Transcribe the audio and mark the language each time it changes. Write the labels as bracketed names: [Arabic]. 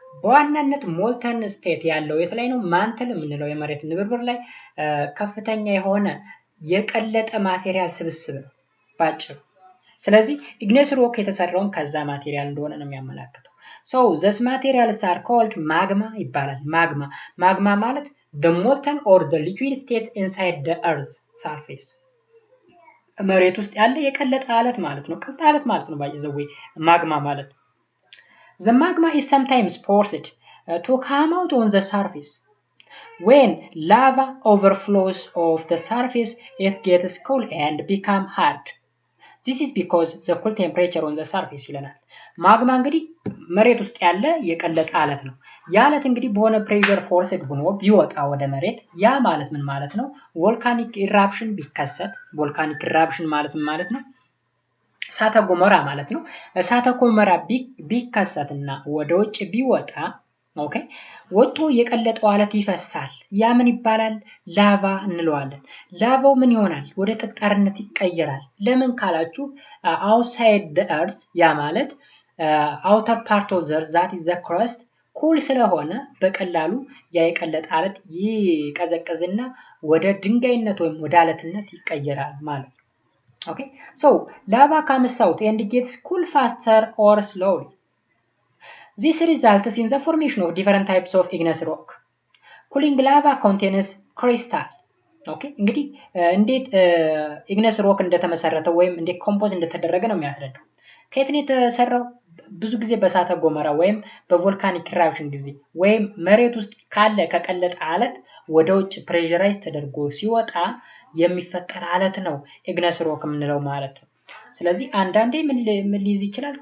[Amharic] በዋናነት [English] molten state [Amharic] ያለው የት ላይ ነው? ማንትል የምንለው የመሬት ንብርብር ላይ ከፍተኛ የሆነ የቀለጠ ማቴሪያል ስብስብ ነው ባጭሩ። ስለዚህ igneous rock የተሰራውን ከዛ ማቴሪያል እንደሆነ ነው የሚያመለክተው። [English] So this materials are called magma [Amharic] ይባላል። magma ማለት [English] the molten or the liquid state inside the earth surface [Amharic] መሬት ውስጥ ያለ የቀለጠ አለት ማለት ነው። ቀልጣ አለት ማለት ነው ባይዘው magma ማለት። [English] The magma is sometimes forced to come out on the surface. When lava overflows of the surface, it gets cool and become hard. This is because the cool temperature on the surface [Amharic] ይለናል። ማግማ እንግዲህ መሬት ውስጥ ያለ የቀለጠ አለት ነው። ያ አለት እንግዲህ በሆነ ፕሬሸር ፎርስድ ሆኖ ቢወጣ ወደ መሬት ያ ማለት ምን ማለት ነው? ቮልካኒክ ኢራፕሽን ቢከሰት ቮልካኒክ ኢራፕሽን ማለት ምን ማለት ነው? እሳተ ገሞራ ማለት ነው። እሳተ ገሞራ ቢከሰትና ወደ ውጭ ቢወጣ ኦኬ ወጥቶ የቀለጠው አለት ይፈሳል። ያ ምን ይባላል? ላቫ እንለዋለን። ላቫው ምን ይሆናል? ወደ ጠጣርነት ይቀየራል። ለምን ካላችሁ [English] outside the earth [Amharic] ያ ማለት [English] outer part of the earth that is the crust [Amharic] ኩል ስለሆነ በቀላሉ ያ የቀለጠ አለት ይቀዘቅዝና ወደ ድንጋይነት ወይም ወደ አለትነት ይቀየራል ማለት ነው። ኦኬ [English] so lava comes out and gets cool faster or slowly. This results in the formation of different types of igneous rock. Cooling lava contains crystal. [Amharic] ኦኬ እንግዲህ እንዴት igneous rock እንደተመሰረተ ወይም እንዴት ኮምፖዝ እንደተደረገ ነው የሚያስረዳው። ከየት ነው የተሰራው? ብዙ ጊዜ በእሳተ ገሞራ ወይም በቮልካኒክ ኢራፕሽን ጊዜ ወይም መሬት ውስጥ ካለ ከቀለጠ አለት ወደ ውጭ ፕሬሸራይዝ ተደርጎ ሲወጣ የሚፈጠር አለት ነው igneous rock የምንለው ማለት ነው። ስለዚህ አንዳንዴ ምን ሊይዝ ይችላል?